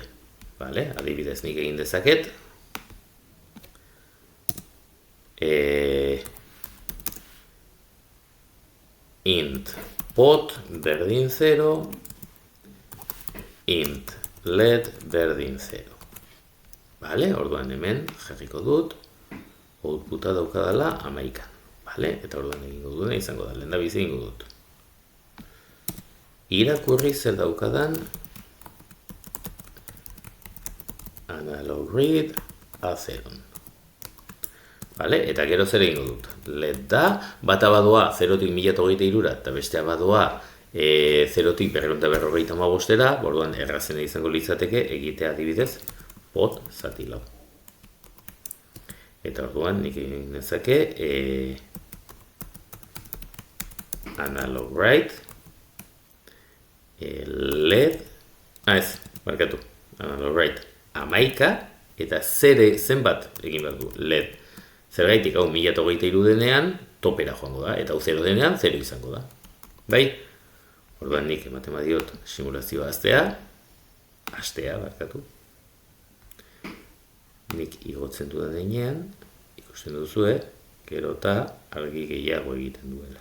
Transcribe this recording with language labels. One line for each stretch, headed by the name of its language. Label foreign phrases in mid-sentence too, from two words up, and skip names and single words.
Basque: Adibidez nik egin dezaket. Int pot berdin 0, int led berdin 0. Orduan hemen jarriko dut, outputa daukadala 11. Eta orduan egingo duena izango da, lehendabizi egingo dut. Irakurri zer daukadan
English: analog read A0.
Basque: Eta gero zer egingo dut. LED da, bata badoa 0-tik 1023ra eta bestea badoa 0-tik 255ra, orduan errazena izango litzateke egitea adibidez pot zati lau. Eta orduan nik egin nezake
English: analog write LED analog write 11
Basque: eta zenbat egin behar du LED. Zergaitik hau 1023 denean topera joango da, eta hau 0 denean 0 izango da. Orduan nik ematen badiot simulazioa hastea, barkatu. Nik igotzen dudan denean, ikusten duzue, gero eta argi gehiago egiten duela.